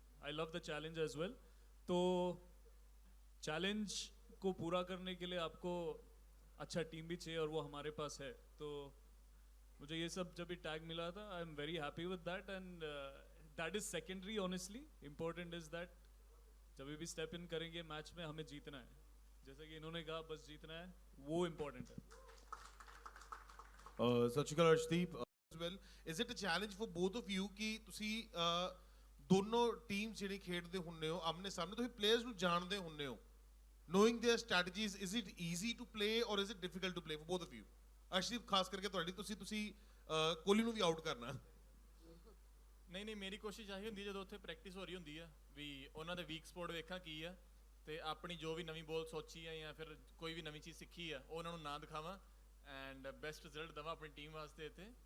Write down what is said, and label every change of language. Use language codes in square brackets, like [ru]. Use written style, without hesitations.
[en] I love the challenge as well. [hi] तो challenge को पूरा करने के लिए आपको अच्छा टीम भी चाहिए, और वो हमारे पास है। तो मुझे ये सब जब भी टैग मिला था, [en] I am very happy with that, and that is secondary honestly. Important is that [hi] जब भी स्टेप इन करेंगे मैच में हमें जीतना है, जैसे कि इन्होंने कहा बस जीतना है, वो इम्पोर्टेंट है। [en] ਸਤਿ ਸ਼੍ਰੀ ਅਕਾਲ Arshdeep as well, is it a challenge for both of you [pa] ਕਿ ਤੁਸੀਂ ਦੋਨੋਂ ਟੀਮ ਜਿਹੜੇ ਖੇਡਦੇ ਹੁੰਦੇ ਹੋ ਆਮਨੇ ਸਾਹਮਣੇ, ਤੁਸੀਂ ਪਲੇਅਰਸ ਨੂੰ ਜਾਣਦੇ ਹੁੰਦੇ ਹੋ, [en] knowing their strategies, is it easy to play or is it difficult to play for both of you? [pa] Arshdeep ਖਾਸ ਕਰਕੇ ਤੁਹਾਡੀ, ਤੁਸੀਂ ਕੋਹਲੀ ਨੂੰ ਵੀ ਆਊਟ ਕਰਨਾ। ਨਹੀਂ ਮੇਰੀ ਕੋਸ਼ਿਸ਼ ਆਹੀ ਹੁੰਦੀ ਹੈ ਜਦੋਂ ਉੱਥੇ ਪ੍ਰੈਕਟਿਸ ਹੋ ਰਹੀ ਹੁੰਦੀ ਆ ਵੀ ਉਹਨਾਂ ਦੇ ਵੀਕ ਸਪੋਟ ਵੇਖਾਂ ਕੀ ਆ, ਤੇ ਆਪਣੀ ਜੋ ਵੀ ਨਵੀਂ ਬੋਲ ਸੋਚੀ ਆ ਜਾਂ ਫਿਰ ਕੋਈ ਵੀ ਨਵੀਂ ਚੀਜ਼ ਸਿੱਖੀ ਆ ਉਹ ਉਹਨਾਂ ਨੂੰ ਨਾ ਦਿਖਾਵਾਂ ਐਂਡ ਬੈਸਟ ਰਿਜ਼ਲਟ ਦੇਵਾਂ ਆਪਣੀ ਟੀਮ ਵਾਸਤੇ ਇੱਥੇ।